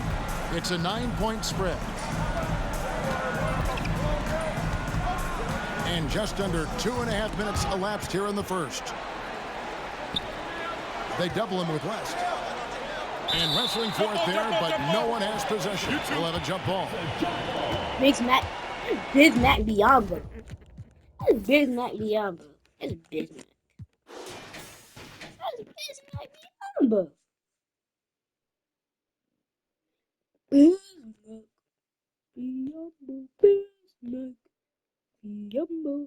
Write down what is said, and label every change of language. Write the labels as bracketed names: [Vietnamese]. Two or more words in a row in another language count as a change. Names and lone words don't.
[English] It's a 9-point spread. And just under 2.5 minutes elapsed here in the first. They double him with West. And wrestling for it there, but no one has possession. We'll have a jump ball. Bismack Biyombo. That's Bismack Biyombo. That's Bismack. That's Bismack. Biyombo. Bismuth. Biyombo. Bismuth. Biyombo.